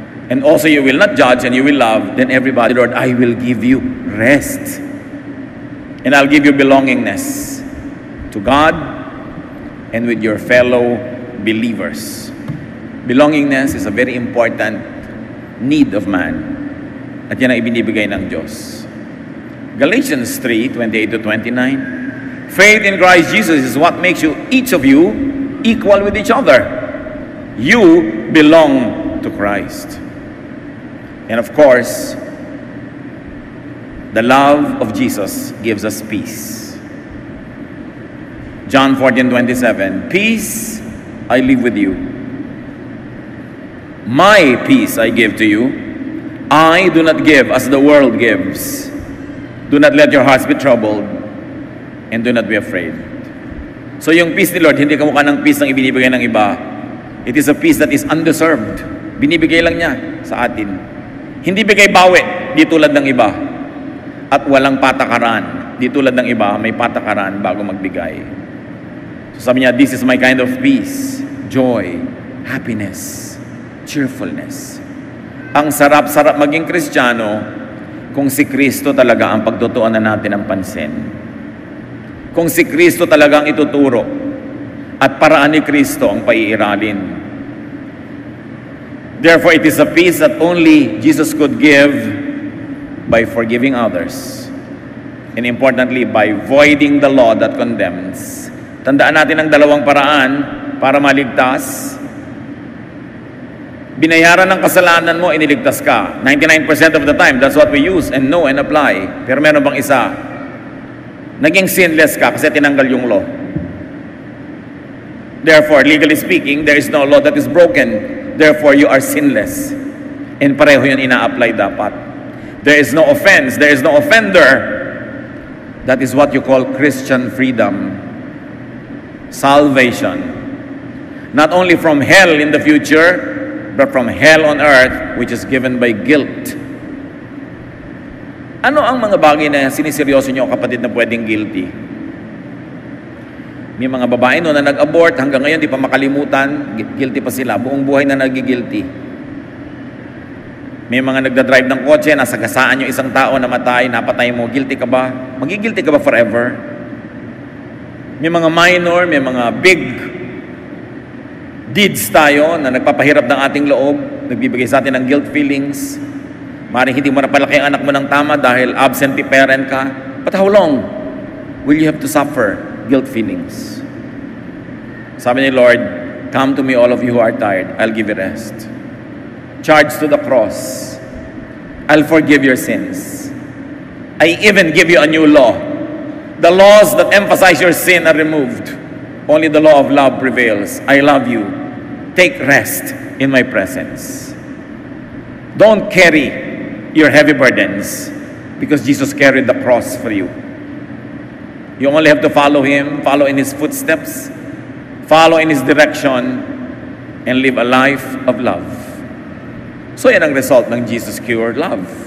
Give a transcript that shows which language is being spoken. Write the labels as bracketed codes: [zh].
[en] And also you will not judge and you will love, then everybody, Lord, I will give you rest. And I'll give you belongingness to God and with your fellow believers. Belongingness is a very important need of man. [tl] At yan ang ibinibigay ng Diyos. [en] Galatians 3:28-29. Faith in Christ Jesus is what makes you, each of you, equal with each other. You belong to Christ. And of course, the love of Jesus gives us peace. John 14:27. Peace I leave with you. My peace I give to you. I do not give as the world gives. Do not let your hearts be troubled, and do not be afraid. [tl] So yung peace ni Lord, hindi kamukha ng peace na ibinibigay ng iba. [en] It is a peace that is undeserved. [tl] Binibigay lang niya sa atin. Hindi bigay bawi, di tulad ng iba. At walang patakaran, di tulad ng iba, may patakaran bago magbigay. [en] So [tl] sabi niya, [en] this is my kind of peace, joy, happiness, cheerfulness. [tl] Ang sarap-sarap maging Kristiyano kung si Kristo talaga ang pagtutuunan natin ng pansin. Kung si Kristo talaga ang ituturo at paraan ni Kristo ang paiiralin. [en] Therefore, it is a peace that only Jesus could give by forgiving others. And importantly, by voiding the law that condemns. [tl] Tandaan natin ang dalawang paraan para maligtas. Binayaran ng kasalanan mo, iniligtas ka. [en] 99% of the time, that's what we use and know and apply. [tl] Pero meron bang isa? Naging sinless ka kasi tinanggal yung law. [en] Therefore, legally speaking, there is no law that is broken. Therefore, you are sinless. And [tl] pareho yun ina-apply dapat. [en] There is no offense. There is no offender. That is what you call Christian freedom. Salvation. Not only from hell in the future, but from hell on earth, which is given by guilt. [tl] Ano ang mga bagay na siniseryoso niyo, kapatid, na pwedeng guilty? May mga babae na nag-abort, hanggang ngayon di pa makalimutan, guilty pa sila, buong buhay na nagigilty. May mga nagdadrive ng kotse, nasagasaan yung isang tao, namatay, napatay mo, guilty ka ba? Magigilty ka ba forever? May mga minor, may mga big deeds tayo na nagpapahirap ng ating loob, nagbibigay sa atin ng guilt feelings. Maring hindi mo napalaki ang anak mo ng tama dahil absentee parent ka. [en] But how long will you have to suffer guilt feelings? [tl] Sabi ni Lord, [en] come to me all of you who are tired, I'll give you rest. Charge to the cross. I'll forgive your sins. I even give you a new law. The laws that emphasize your sin are removed. Only the law of love prevails. I love you. Take rest in my presence. Don't carry your heavy burdens because Jesus carried the cross for you. You only have to follow Him, follow in His footsteps, follow in His direction, and live a life of love. [tl] So yan ang result ng Jesus cure love.